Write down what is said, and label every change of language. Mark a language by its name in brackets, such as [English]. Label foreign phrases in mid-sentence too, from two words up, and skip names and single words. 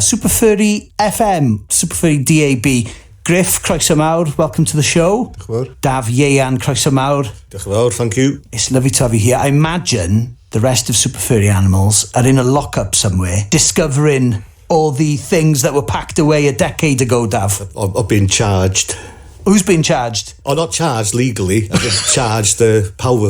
[English] Super Furry FM, Super Furry DAB. [Welsh] Griff, croeso mawr, [English] welcome to the show. Dav Iean, [Welsh] croeso mawr. Diolch yn fawr, [English] thank you. It's lovely to have you here. I imagine the rest of Super Furry Animals are in a lockup somewhere, discovering all the things that were packed away a decade ago, Dav. I've been charged. Who's been charged? Oh, not charged legally. I've been charged the power.